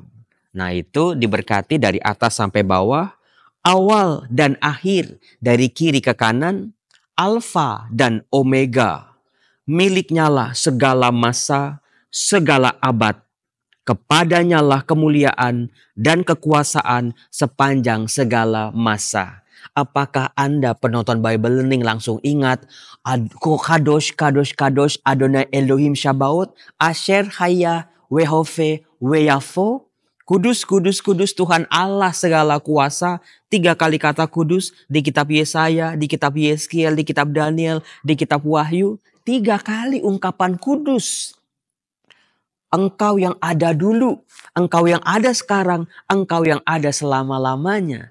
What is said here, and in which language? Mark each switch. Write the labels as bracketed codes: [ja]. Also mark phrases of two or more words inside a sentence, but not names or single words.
[id] Nah, itu diberkati dari atas sampai bawah, awal dan akhir, dari kiri ke kanan, alfa dan omega. Miliknya lah segala masa, segala abad. Kepadanya lah kemuliaan dan kekuasaan sepanjang segala masa. Apakah Anda penonton Bible Learning langsung ingat [he] קדוש קדוש קדוש אדוני אלהים צבאות אשר היה והווה ויבוא. [id] Kudus, kudus, kudus Tuhan Allah segala kuasa. 3 kali kata kudus di kitab Yesaya, di kitab Yeskiel, di kitab Daniel, di kitab Wahyu. 3 kali ungkapan kudus. Engkau yang ada dulu, Engkau yang ada sekarang, Engkau yang ada selama-lamanya.